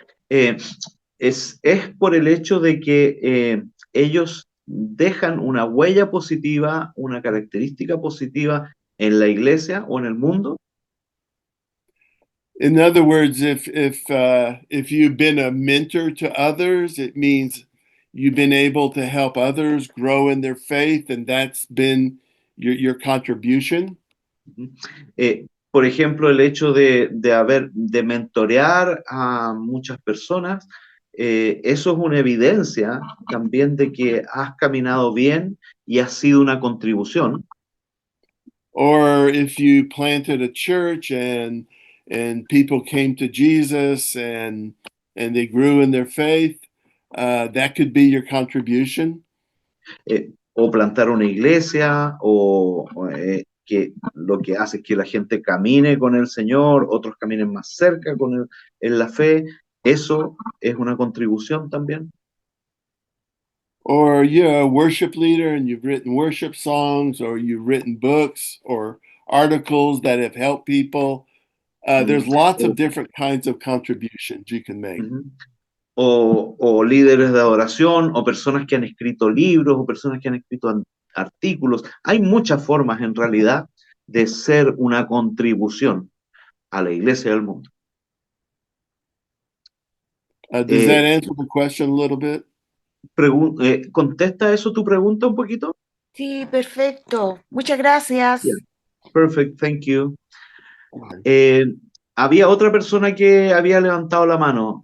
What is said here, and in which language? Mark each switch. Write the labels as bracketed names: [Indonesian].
[Spanish] Es por el hecho de que ellos dejan una huella positiva, una característica positiva en la iglesia o en el mundo. [English] In other words, if you've been a mentor to others, it means you've been able to help others grow in their faith, and that's been your contribution. [Spanish] Por ejemplo, el hecho de mentorear a muchas personas, eso es una evidencia también de que has caminado bien y has sido una contribución. [English] Or if you planted a church and people came to Jesus and they grew in their faith, that could be your contribution. [Spanish] O plantar una iglesia, que lo que hace es que la gente camine con el Señor, otros caminen más cerca con él en la fe, eso es una contribución también. [English] Or you're a worship leader and you've written worship songs, or you've written books or articles that have helped people. There's lots of different kinds of contributions you can make. [Spanish] O líderes de adoración, o personas que han escrito libros, o personas que han escrito artículos. Hay muchas formas en realidad de ser una contribución a la iglesia y al mundo. [English] Does that answer the question a little bit? [Spanish] ¿Contesta eso tu pregunta un poquito? Sí, perfecto. Muchas gracias. [English] Yeah. Perfect, thank you. [Spanish] Había otra persona que había levantado la mano.